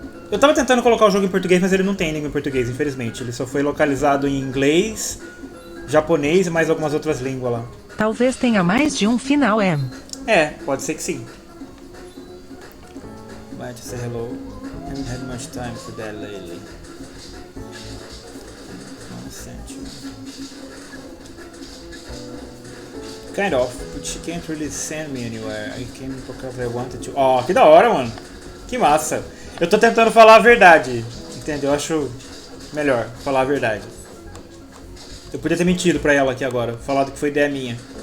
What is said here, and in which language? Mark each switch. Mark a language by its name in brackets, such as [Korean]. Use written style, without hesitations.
[Portuguese] Eu tava tentando colocar o jogo em português, mas ele não tem língua em português, infelizmente. Ele só foi localizado em inglês, japonês e mais algumas outras línguas lá. Talvez tenha mais de um final M. Pode ser que sim. [English] Why to say hello? Haven't had much time for that lately. Kind of, but she can't really send me anywhere. I came because I wanted to. [Portuguese] Oh, que da hora, mano. Que massa. Eu tô tentando falar a verdade, entende? Eu acho melhor falar a verdade. Eu podia ter mentido pra ela aqui agora, falado que foi ideia minha.